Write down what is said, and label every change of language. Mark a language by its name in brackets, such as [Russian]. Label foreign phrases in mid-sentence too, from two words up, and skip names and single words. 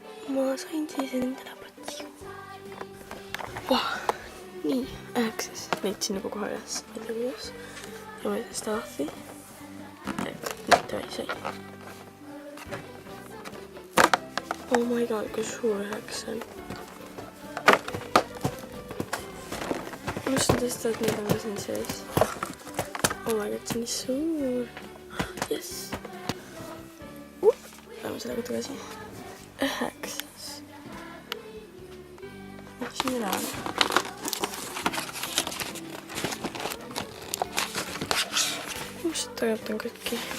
[Estonian] ma sain siis endale pati. Nii, 9. Leidsin nagu kohe üles. Ma ei tea kuidas. Ja ma ütlen seda ahvi. Nüüd ta ei sai. [English] Oh my god, [Estonian] kui suur 9 on. Ma mõtlesin tõesti, et need on ka siin sees. [English] Oh my god, [Estonian] see on nii suur. Yes. Lähme sellega tagasi. 9. Mis siin üle on? Mis tegelikult on kõiki?